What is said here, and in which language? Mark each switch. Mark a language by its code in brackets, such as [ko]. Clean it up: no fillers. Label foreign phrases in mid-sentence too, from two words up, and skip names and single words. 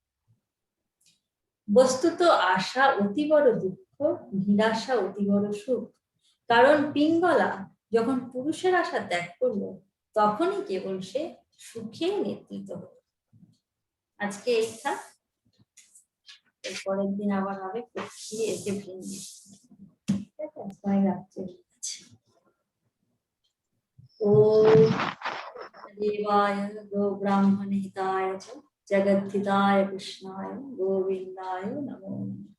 [bn] বস্তুত আশা অতি বড় দুঃখ, নিরাশা অতি বড় সুখ, কারণ পিঙ্গলা যখন পুরুষের আশা ত্যাগ করলো তখনই কেবল সে সুখে নেতৃত্ব হলো। আজকে এই থাক, পরের দিন আবার হবে এসে ভিন্ন, ঠিক আছে, রাত্রে। [sa] ओम देवाय गो ब्राह्मण हिताय च जगद्धिताय कृष्णाय गोविंदाय नमो नमः।